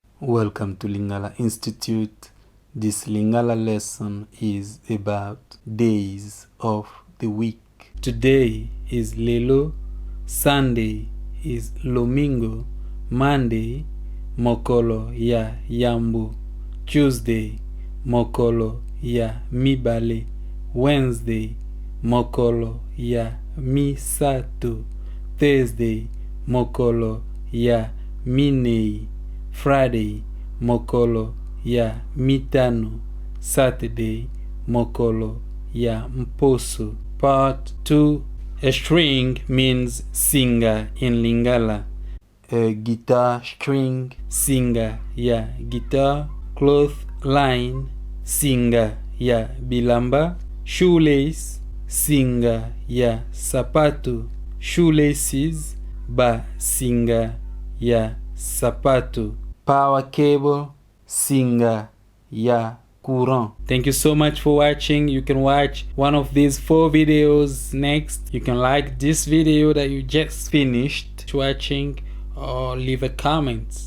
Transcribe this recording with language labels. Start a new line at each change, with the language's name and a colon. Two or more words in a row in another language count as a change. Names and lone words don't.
English: Welcome to Lingala Institute. This Lingala lesson is about days of the week. Today is Lelo, Sunday is Lomingo, Monday
Lingala: Mokolo ya yambo,
English: Tuesday
Lingala: Mokolo ya mibale,
English: Wednesday
Lingala: Mokolo ya misato,
English: Thursday
Lingala: Mokolo ya minei,
English: Friday
Lingala: Mokolo ya mitano,
English: Saturday
Lingala: Mokolo ya mposo.
English: Part 2. A string means Singa in Lingala. A guitar string,
Lingala: Singa ya guitar.
English: Cloth line,
Lingala: Singa ya bilamba.
English: Shoelace,
Lingala: Singa ya sapato.
English: Shoelaces
Lingala: ba Singa ya sapato.
English: Power cable,
Lingala: Singa ya courrant.
English: Thank you so much for watching. You can watch one of these 4 videos next. You can like this video that you just finished watching or leave a comment.